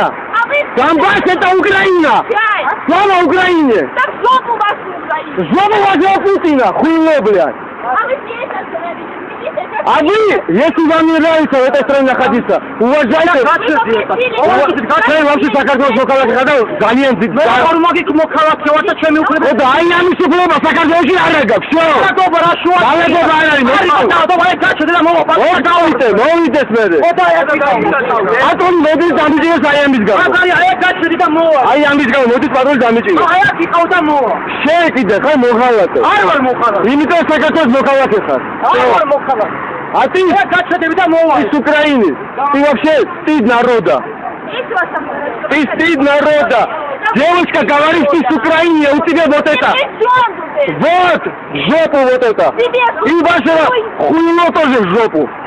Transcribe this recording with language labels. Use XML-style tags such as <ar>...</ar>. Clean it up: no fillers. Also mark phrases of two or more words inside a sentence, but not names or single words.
<ru>Донбасс это Украина! Слава Украине! Жопу возьму Путина, хуйло, блядь! А вы, если вам не нравится в этой стране находиться, уважайте... Вы вообще</ru> <ka>საქართველოს მოქალაქე ხარ და ძალიან დიდ... მე ორმოგი მოქალაქე ვარ და ჩემი უფლება... და აი ამის უფლება საქართველოში არ აქვს, всё. დაბა რა შუა... დაბა არ არის, მოვიდეს მე. პატრონი მოდის დამიჭირეს აი ამის გამო. აი გაჩერდი და მოვა. აი ამის გამო მოდის პატრონი დამიჭირეს. აი აქ იყავ და მოვა. შენ კიდე ხარ მოქალაქე. არ ვარ მოქალაქე. იმიტომ საქართველოს მოქალაქე ხარ. არ ვარ მოქალაქე.</ka> <ru>А ты с Украины. Ты вообще стыд народа. Ты стыд народа. Девочка, говоришь, ты с Украины, а у тебя вот это. Вот, жопу вот это. И ваше хуйло тоже в жопу.</ru>